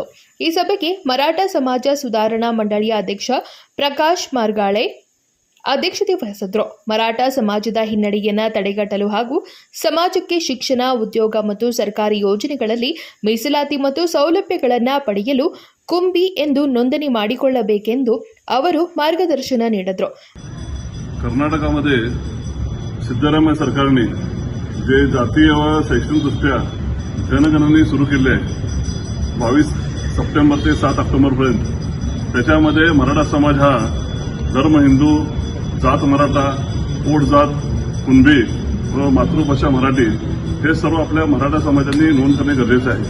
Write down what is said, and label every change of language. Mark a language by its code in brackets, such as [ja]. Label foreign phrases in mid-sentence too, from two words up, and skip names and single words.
[kn] ಈ ಸಭೆಗೆ ಮರಾಠ ಸಮಾಜ ಸುಧಾರಣಾ ಮಂಡಳಿಯ ಅಧ್ಯಕ್ಷ ಪ್ರಕಾಶ್ ಮಾರ್ಗಾಳೆ ಅಧ್ಯಕ್ಷತೆ ವಹಿಸಿದ್ರು. ಮರಾಠ ಸಮಾಜದ ಹಿನ್ನಡೆಯನ್ನು ತಡೆಗಟ್ಟಲು ಹಾಗೂ ಸಮಾಜಕ್ಕೆ ಶಿಕ್ಷಣ, ಉದ್ಯೋಗ ಮತ್ತು ಸರ್ಕಾರಿ ಯೋಜನೆಗಳಲ್ಲಿ ಮೀಸಲಾತಿ ಮತ್ತು ಸೌಲಭ್ಯಗಳನ್ನು ಪಡೆಯಲು ಕುಂಬಿ ಎಂದು ನೋಂದಣಿ ಮಾಡಿಕೊಳ್ಳಬೇಕೆಂದು ಅವರು मार्गदर्शन ನೀಡಿದರು. [mr] कर्नाटकामध्ये सिद्धरामय्य सरकारने जे जातीय व शैक्षणिकदृष्ट्या जनगणना सुरू केली आहे 22 सप्टेंबर ते 7 ऑक्टोबर पर्यंत, त्याच्यामध्ये मराठा समाज हा धर्म हिंदू, जात मराठा, पोट जात कुणबी व मातृभाषा मराठी हे सर्व आपल्या मराठा समाजांनी नोंद करणे गरजेचे आहे.